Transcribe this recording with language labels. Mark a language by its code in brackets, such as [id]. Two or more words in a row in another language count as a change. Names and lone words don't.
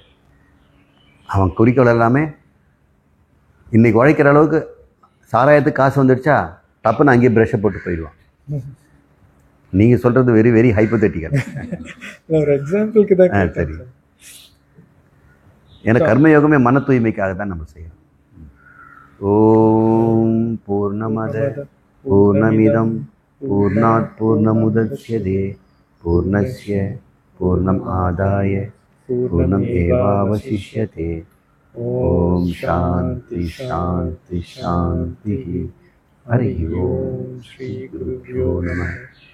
[ta] அவன் குறிக்கோள் எல்லாமே இன்றைக்கி உழைக்கிற அளவுக்கு சாராயத்துக்கு காசு வந்துடுச்சா டப்புன்னு அங்கேயே ப்ரெஷ்ஷை போட்டு போயிடுவான். நீங்கள் சொல்கிறது [en] very very hypothetical. [ta] ஒரு எக்ஸாம்பிளுக்கு தான். சரி, ஏன்னா கர்மயோகமே மன தூய்மைக்காக தான் நம்ம செய்யணும். [sa] ॐ पूर्णमदः पूर्णमिदं पूर्णात् पूर्णमुदच्यते पूर्णस्य पूर्णम् आदाय पूर्णम् एवावशिष्यते. ॐ शान्तिः शान्तिः शान्तिः. हरि ॐ श्री गुरुभ्यो नमः.